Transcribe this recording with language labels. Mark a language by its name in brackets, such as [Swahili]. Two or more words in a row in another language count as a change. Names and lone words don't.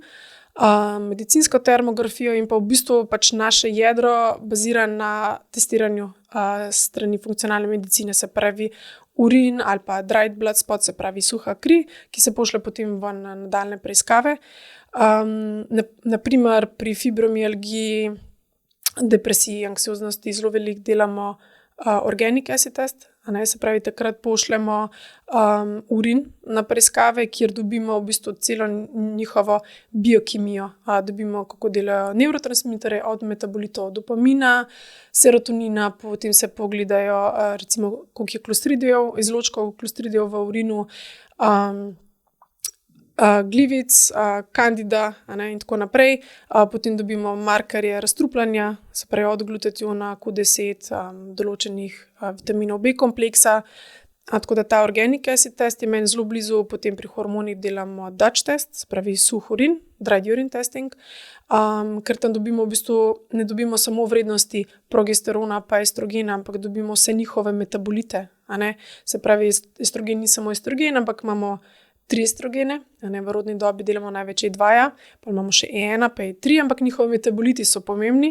[Slovenian] Medicinsko termografijo in pa v bistvu pač naše jedro bazira na testiranju strani funkcionalne medicine, se pravi urin ali pa [English] dried blood spot, [Slovenian] se pravi suha kri, ki se pošlje potem ven na nadaljne preiskave. Naprimer pri fibromialgiji, depresiji, anksioznosti zelo veliko delamo [English] organic acid test, [Slovenian] se pravi takrat pošljemo urin na preiskave, kjer dobimo v bistvu celo njihovo biokemijo. Dobimo, kako delajo nevrotransmiterje, od metabolitov dopamina, serotonina, potem se pogledajo recimo, koliko je klostridijev, izločkov klostridijev v urinu, glivic, kandida in tako naprej. Potem dobimo markerje razstrupljanja, se pravi od glutationa, Q10, določenih vitaminov B kompleksa. Tako da ta [English] organic acid test [Slovenian] je meni zelo blizu, potem pri hormonih delamo [English] Dutch test, [Slovenian] se pravi suh urin, [English] dried urine testing, [Slovenian] ker tam dobimo v bistvu, ne dobimo samo vrednosti progesterona pa estrogena, ampak dobimo vse njihove metabolite. Se pravi, estrogen ni samo estrogen, ampak imamo 3 estrogene, v rodni dobi delamo največ E2, pa imamo še E1, pa E3, ampak njihovi metaboliti so pomembni.